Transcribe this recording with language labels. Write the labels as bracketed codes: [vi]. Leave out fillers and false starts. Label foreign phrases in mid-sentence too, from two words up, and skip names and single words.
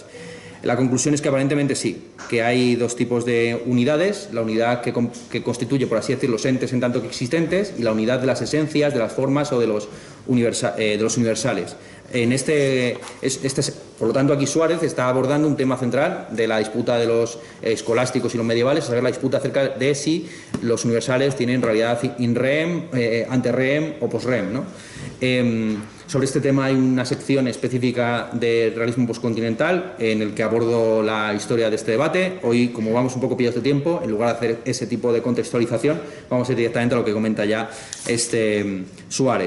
[es] La conclusión es que aparentemente sí, que hay dos tipos de unidades: la unidad que constituye, por así decirlo, los entes en tanto que existentes, y la unidad de las esencias, de las formas o de los universales. Por lo tanto, aquí Suárez está abordando un tema central de la disputa de los escolásticos y los medievales, es saber, la disputa acerca de si los universales tienen realidad [la] in rem, ante rem [es] o [la] post rem, [es] ¿no? Sobre este tema hay una sección específica de realismo postcontinental en el que abordo la historia de este debate. Hoy, como vamos un poco pillados de tiempo, en lugar de hacer ese tipo de contextualización, vamos a ir directamente a lo que comenta ya Suárez.